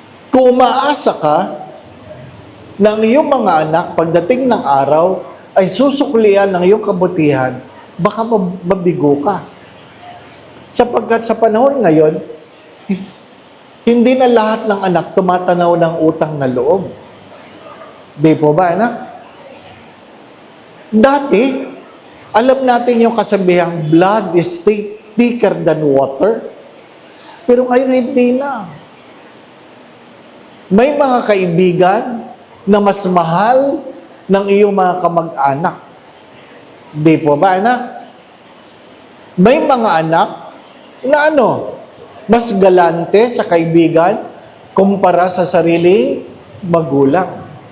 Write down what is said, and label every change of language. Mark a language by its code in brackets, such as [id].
[tl] Kung umaasa ka na ang iyong mga anak pagdating ng araw ay susuklian ng iyong kabutihan, baka mabigo ka. Sapagkat sa panahon ngayon, hindi na lahat ng anak tumatanaw ng utang na loob. Di po ba, anak? Dati, alam natin yung kasabihang [en] blood is thicker than water. [tl] Pero ngayon hindi na. May mga kaibigan na mas mahal ng iyong mga kamag-anak. Di po ba, anak? May mga anak na mas galante sa kaibigan kumpara sa sariling magulang.